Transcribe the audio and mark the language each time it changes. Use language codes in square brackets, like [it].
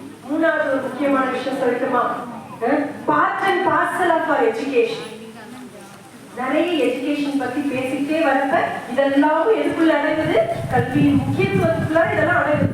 [ta] மூணாவது ஒரு முக்கியமான விஷயம் சொல்லட்டுமா? [en] Part and parcel of our education. [ta] நிறைய எஜுகேஷன் பத்தி பேசிட்டே வரப்ப இதெல்லாம் எதுக்குள்ள அடைவது? கல்வியின் முக்கியத்துவத்துக்குள்ள இதெல்லாம் அடைவது.